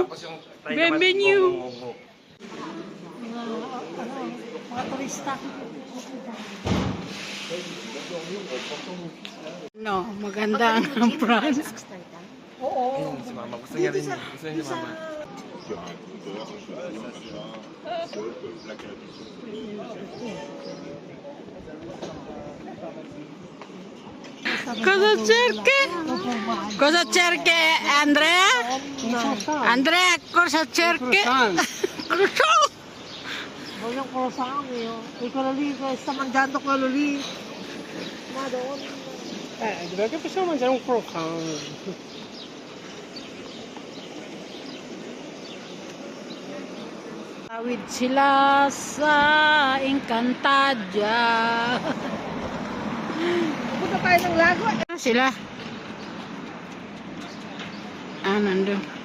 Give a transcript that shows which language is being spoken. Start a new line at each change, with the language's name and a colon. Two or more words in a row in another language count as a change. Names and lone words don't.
French: Bienvenue!
Filipino: Mga turista. No, maganda ang France. Oo. Si mama. Gusto niya rin. Gusto niya si mama.
Italian: Cosa cerchi? Cosa cerchi, Andrea? Andrea, cosa cerchi? Croissant! Voglio un croissant io. E quello lì, sta mangiando quello lì. Madonna. Direi che possiamo mangiare un croissant.
Filipino: Tawid sila sa Encantadia. Punta tayo ng lago. Sila. Nandun.